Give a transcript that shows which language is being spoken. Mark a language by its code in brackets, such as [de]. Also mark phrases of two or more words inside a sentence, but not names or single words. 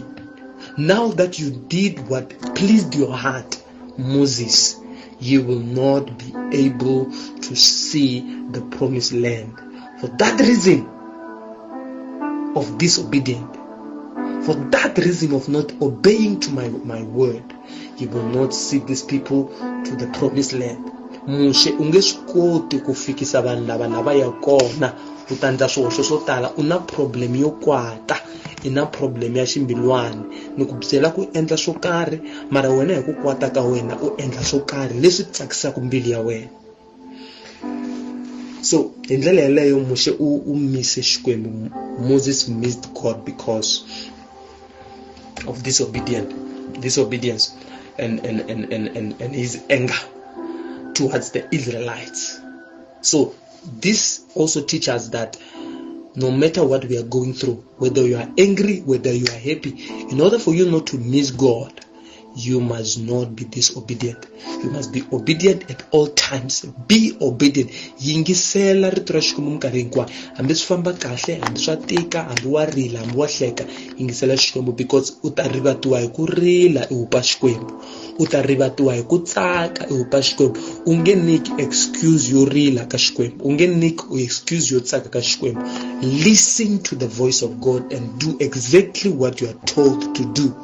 [en] Now that you did what pleased your heart, Moses, you will not be able to see the promised land. For that reason of disobedience, for that reason of not obeying to my word, you will not see these people to the promised land. [ts] Moshe ungesikoti kufikisa vanhu lava lava ya kona utandla swihoxo swo tala. Una problem yo kwata, ina problem ya ximbilwani, ni ku byela ku endla swo karhi, mara wena hi ku kwata ka wena u endla swo karhi leswi tsakisaka mbilu ya wena. So hi ndlela yeleyo Moshe u mise xikwembu. [en] Moses missed God because of disobedience and his anger towards the Israelites. So this also teaches us that no matter what we are going through, whether you are angry, whether you are happy, in order for you not to miss God, you must not be disobedient. You must be obedient at all times. Be obedient. [ts] Yingisela rito ra Xikwembu minkarhi hinkwayo. Hambi swi famba kahle, hambi swa tika, hambi wa rila, hambi wa hleka, yingisela Xikwembu, because u ta rivatiwa hi ku rila i hupa Xikwembu. U ta rivatiwa hi ku tsaka i hupa Xikwembu. U nge nyiki excuse yo rila ka Xikwembu. U nge nyiki excuse yo tsaka ka Xikwembu. [en] Listen to the voice of God and do exactly what you are told to do.